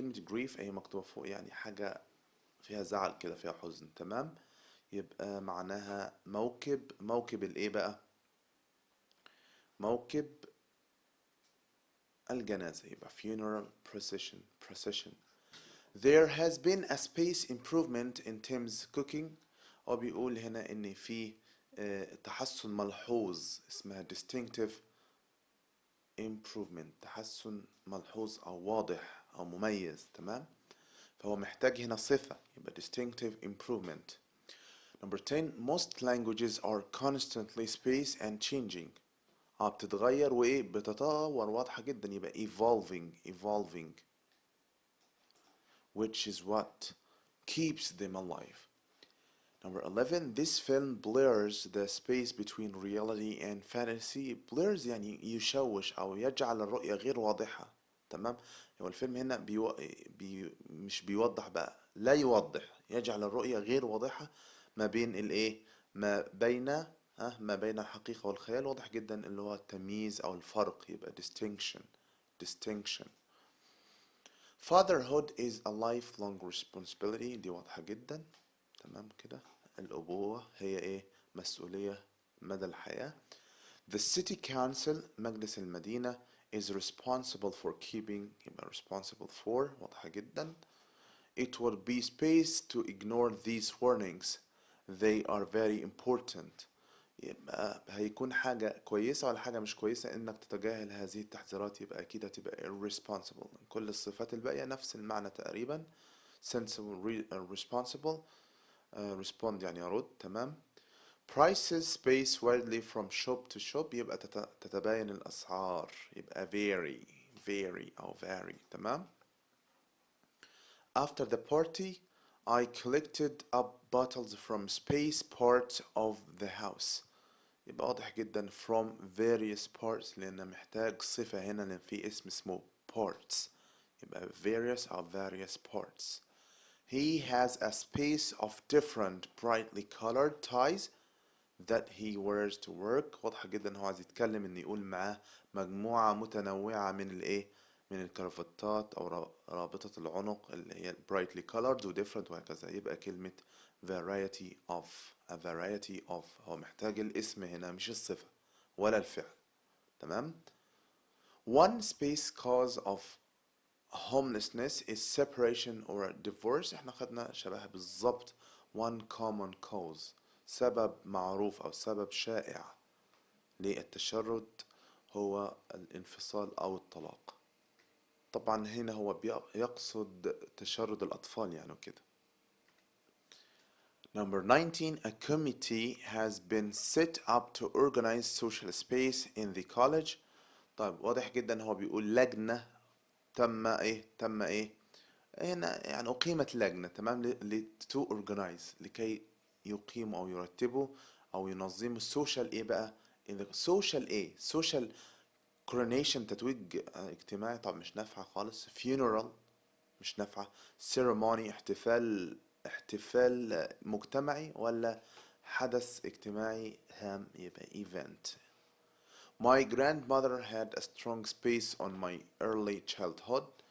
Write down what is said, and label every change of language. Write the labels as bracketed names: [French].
[Arabic] كلمة grief هي مكتوبة فوق يعني حاجة فيها زعل كده، فيها حزن، تمام. يبقى معناها موكب الإيه بقى؟ موكب الجنازة، يبقى funeral procession. [English] There has been a space improvement in Tim's cooking. [Arabic] هو بيقول هنا إن في تحسن ملحوظ، اسمها distinctive improvement، تحسن ملحوظ أو واضح أو مميز، تمام. فهو محتاج هنا صفة، يبقى distinctive improvement. [English] Number 10. Most languages are constantly space and changing. [Arabic] بتتغير وإيه بتتطور، واضحة جدا، يبقى [English] evolving which is what keeps them alive. Number 11. This film blurs the space between reality and fantasy. [Arabic] blurs يعني يشوش أو يجعل الرؤية غير واضحة، تمام. هو الفيلم هنا مش بيوضح بقى، لا يوضح، يجعل الرؤية غير واضحة ما بين الإيه، ما بين الحقيقة والخيال. واضح جدا اللي هو التمييز أو الفرق، يبقى distinction. [English] Fatherhood is a lifelong responsibility. [Arabic] دي واضحة جدا، تمام كده. الأبوة هي إيه؟ مسؤولية مدى الحياة. [English] The city council [Arabic] مجلس المدينة [English] is responsible for keeping، [Arabic] يبقى [English] responsible for، [Arabic] واضحة جدا. [English] It will be space to ignore these warnings. They are very important. [Arabic] يبقى هيكون حاجة كويسة ولا حاجة مش كويسة إنك تتجاهل هذه التحذيرات، يبقى أكيد هتبقى irresponsible. كل الصفات الباقية نفس المعنى تقريبا. [English] sensible responsible respond [Arabic] يعني يرد، تمام. [English] prices space widely from shop to shop، [Arabic] يبقى تتباين الأسعار، يبقى [English] very أو vary، تمام. After the party I collected up bottles from space parts of the house. [Arabic] يبقى واضح جدا from various parts لأن محتاج صفة هنا لأن في اسم اسمه parts، يبقى various أو various parts. [English] He has a space of different brightly colored ties that he wears to work. [Arabic] واضحة جدا هو عايز يتكلم إن يقول معاه مجموعة متنوعة من الإيه، من الكرافتات أو رابطة العنق اللي هي brightly colored و different وهكذا. يبقى كلمة variety of، a variety of. هو محتاج الاسم هنا مش الصفة ولا الفعل، تمام. [English] One space cause of homelessness is separation or divorce. [Arabic] احنا خدنا شبه بالظبط [English] one common cause، [Arabic] سبب معروف أو سبب شائع للتشرد هو الانفصال أو الطلاق. طبعا هنا هو يقصد تشرد الأطفال يعني كده. [English] Number 19. A committee has been set up to organize social space in the college. [Arabic] طيب واضح جدا هو بيقول لجنة تم ايه هنا يعني أقيمت لجنة، تمام، to organize لكي يقيموا أو يرتبوا أو ينظموا السوشيال ايه بقى، social coronation تتويج اجتماعي. طب مش نافعة خالص. funeral مش نافعة. ceremony احتفال مجتمعي ولا حدث اجتماعي هام، يبقى event. [English] My grandmother had a strong space on my early childhood.